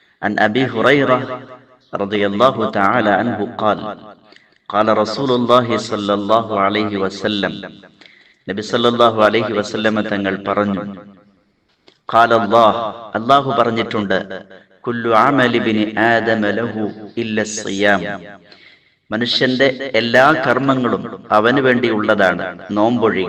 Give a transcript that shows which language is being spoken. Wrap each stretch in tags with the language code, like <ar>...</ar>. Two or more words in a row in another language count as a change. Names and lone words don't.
<ar>عن أبي هريرة رضي الله تعالى عنه قال قال رسول الله صلى الله عليه وسلم نبي صلى الله عليه وسلم</ar> <ml>തങ്ങൾ പറഞ്ഞു,</ml> <ar>قال الله പറഞ്ഞിട്ടുണ്ട്, كل عمل ابن آدم له إلا الصيام,</ar> <ml>മനുഷ്യന്റെ എല്ലാ കർമ്മങ്ങളും അവന് വേണ്ടിയുള്ളതാണ്, നോമ്പൊഴികെ.</ml>